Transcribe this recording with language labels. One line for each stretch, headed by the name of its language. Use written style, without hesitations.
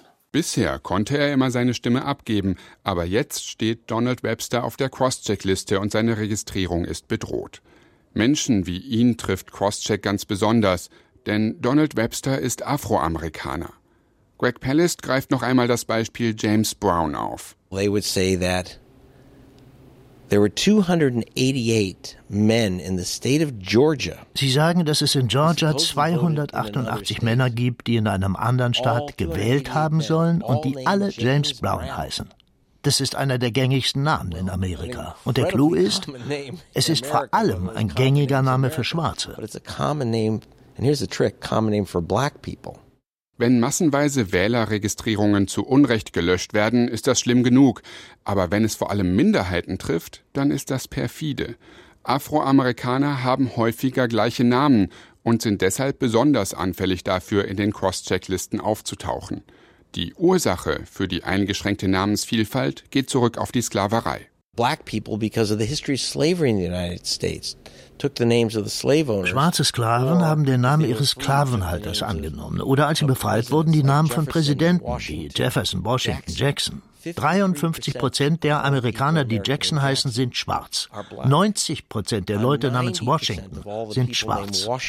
German: Bisher konnte er immer seine Stimme abgeben, aber jetzt steht Donald Webster auf der Crosscheck-Liste und seine Registrierung ist bedroht. Menschen wie ihn trifft Crosscheck ganz besonders, denn Donald Webster ist Afroamerikaner. Greg Pallast greift noch einmal das Beispiel James Brown auf.
English: They would say that there were 288 men in the state of Georgia.
German: Sie sagen, dass es in Georgia 288 Männer gibt, die in einem anderen Staat gewählt haben sollen und die alle James Brown heißen. Das ist einer der gängigsten Namen in Amerika. Und der Clou ist, es ist vor allem ein gängiger Name für Schwarze.
English: And here's the trick, common name for black people.
German: Wenn massenweise Wählerregistrierungen zu Unrecht gelöscht werden, ist das schlimm genug. Aber wenn es vor allem Minderheiten trifft, dann ist das perfide. Afroamerikaner haben häufiger gleiche Namen und sind deshalb besonders anfällig dafür, in den Cross-Checklisten aufzutauchen. Die Ursache für die eingeschränkte Namensvielfalt geht zurück auf die Sklaverei.
English: Black people, because of the history of slavery in the United States, took the names of the slave owners.
German: Schwarze Sklaven haben den Namen ihres Sklavenhalters angenommen oder als sie befreit wurden, die Namen von Präsidenten wie Jefferson, Washington, Jackson. 53% der Amerikaner, die Jackson heißen, sind schwarz. 90% der Leute namens Washington sind schwarz.